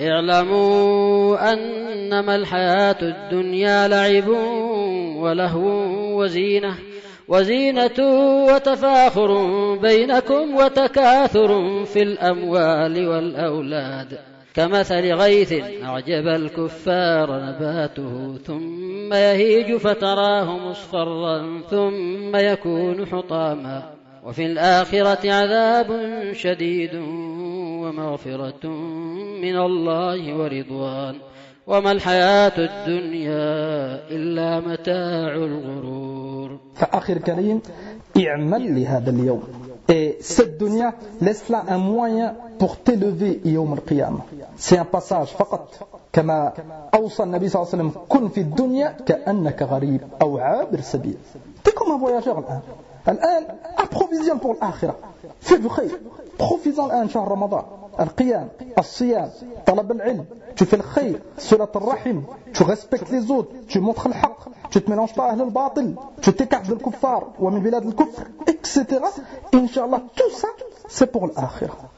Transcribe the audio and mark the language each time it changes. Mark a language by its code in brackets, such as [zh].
[ar] اعلموا أنما الحياة الدنيا لعب ولهو وزينة، وزينة وتفاخر بينكم وتكاثر في الأموال والأولاد، كمثل غيث أعجب الكفار نباته ثم يهيج فتراه مصفرا ثم يكون حطاما، وفي الآخرة عذاب شديد ومغفرة من الله ورضوان، وما الحياة الدنيا إلا متاع الغرور. فآخر كريم، اعمل لهذا اليوم. [fr] Et cette dunya, laisse-la un moyen pour t'élever يوم القيامة. C'est un passage فقط. [ar] كما أوصى النبي صلى الله عليه وسلم، كن في الدنيا كأنك غريب أو عابر سبيل. [fr] T'es comme un voyageur الآن. الآن approvisionne pour الآخرة. Fais du khayr. Profite-en الآن شهر رمضان. القيام، الصيام، طلب العلم، tu fais le khayr, صلة الرحم، tu respectes les autres, tu montres le haq, tu te mélanges pas à l'ahl al-batil, tu t'écartes de l'kuffar, ou min bilad al-kuffr, etc. Inch'Allah, tout ça, c'est pour l'akhirah.